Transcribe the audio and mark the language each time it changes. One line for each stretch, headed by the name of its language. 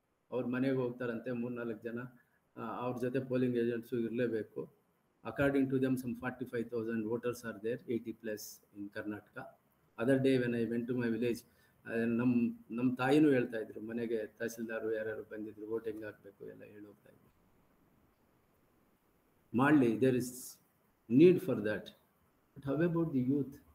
Kannada: ಅವ್ರ ಮನೆಗೆ ಹೋಗ್ತಾರಂತೆ 3-4 ಜನ, ಅವ್ರ ಜೊತೆ ಪೋಲಿಂಗ್ ಏಜೆಂಟ್ಸು ಇರಲೇಬೇಕು.
English: According to them, some 45,000 voters are there, 80+ in Karnataka. Other day when I went to my village,
Kannada: ನಮ್ಮ ತಾಯಿನೂ ಹೇಳ್ತಾ ಇದ್ರು, ಮನೆಗೆ ತಹಸೀಲ್ದಾರು ಯಾರ್ಯಾರು ಬಂದಿದ್ರು, ವೋಟಿಂಗ್ ಹಾಕಬೇಕು ಎಲ್ಲ ಹೇಳೋಗ್ತಾ ಇದ್ರು.
English: ಮಾಡಲಿ, there is need for that. But how about the youth?